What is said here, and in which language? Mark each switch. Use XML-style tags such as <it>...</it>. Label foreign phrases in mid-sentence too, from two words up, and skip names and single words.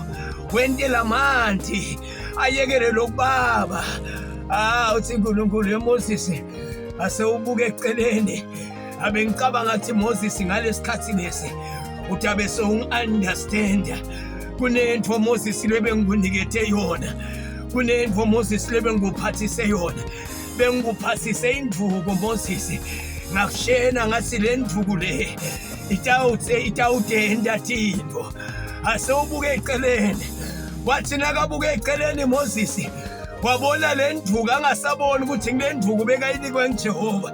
<ss>Wente lamanti ayekele lokubaba. Uthi uNkulunkulu yeMoses ase ubuke eceleni. Abe ngicabanga ngathi Moses ngalesikhathi lesi utabe so ungiunderstand. Kunento Moses lebe ngikunikethe yona. Kunento Moses lebe ngikuphathise yona. Bengikuphathise induku Moses. Ngakushena ngathi le nduku le itawutenda tindvo. Ase ubuke eceleni. Wathi nakabuke eceleni Moses wabona le nduku angasabona ukuthi ngile nduku bekayinikwe nguJehova.</ss>